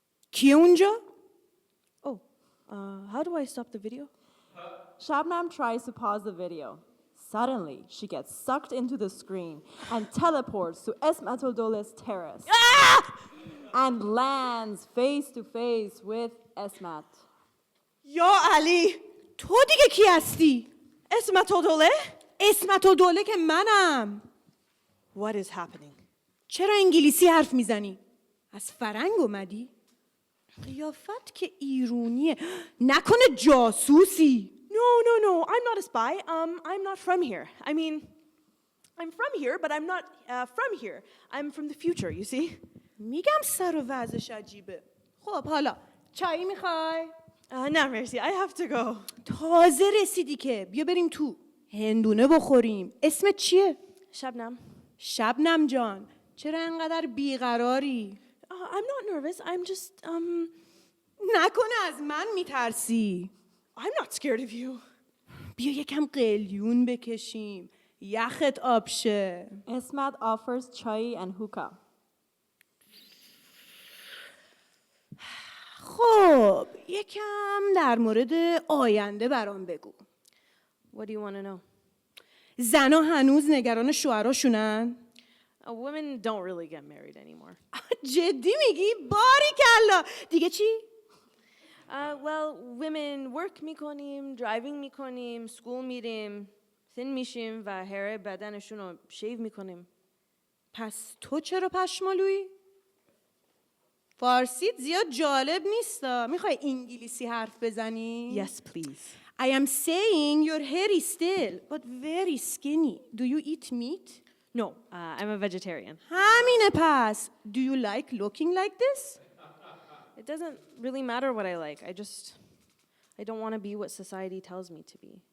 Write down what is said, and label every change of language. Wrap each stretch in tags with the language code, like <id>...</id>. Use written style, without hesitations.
<en>Kiunja? Oh, how do I stop the video? Shabnam tries to pause the video. Suddenly, she gets sucked into the screen and teleports to Esmat Dola's terrace and lands face to face with Esmat.</en> <fa>یا علی تو دیگه کی هستی؟ اسمت و دوله؟ اسمت و دوله که منم.</fa> <en>What is happening?</en> <fa>چرا انگلیسی حرف میزنی؟ از فرنگ اومدی؟ قیافت که ایرونیه. نکنه جاسوسی؟</fa> <en>No, I'm not a spy. I'm not from here. I mean, I'm from here, but I'm not from here. I'm from the future, you see?</en> <fa>میگم سر و وضعش عجیبه. خب حالا چایی میخوای؟</fa> <en>No, Mercy, I have to go.</en> <fa>تازه رسیدی که بیا بریم تو. هندونه بخوریم. اسمت چیه؟</fa> <en>Shabnam.</en> <fa>شبنم جان. چرا انقدر بیقراری؟</fa> <en>I'm not nervous. I'm just,</en> <fa>نکنه از من میترسی.</fa> <en>I'm not scared of you.</en> <fa>بیا یکم قلیون بکشیم. یخت آب شه.</fa> <en>Esmat offers chai and hookah.</en> <fa>خب یکم در مورد آینده برام بگو.</fa> <en>What do you want to know?</en> <fa>زنها هنوز نگران شوهراشونن؟</fa> <en>Women don't really get married anymore.</en> <fa>جدی میگی؟ باریکلا. دیگه چی؟</fa> <en>Well, women work</en> <fa>میکنیم,</fa> <en>driving</en> <fa>میکنیم,</fa> <en>school</en> <fa>میریم,</fa> <en>thin</en> <fa>میشیم و</fa> <en>hair</en> <fa>بدنشون رو</fa> <en>shave</en> <fa>میکنیم. پس تو چرا پشمالویی؟ فارسیت زیاد جالب نیستا. میخوای انگلیسی حرف بزنی؟</fa> <en>Yes, please. I am saying your hair is still, but very skinny. Do you eat meat? No, I'm a vegetarian.</en> <fa>همینه پس.</fa> <en>Do you like looking like this? It doesn't really matter what I like. I don't want to be what society tells me to be.</en>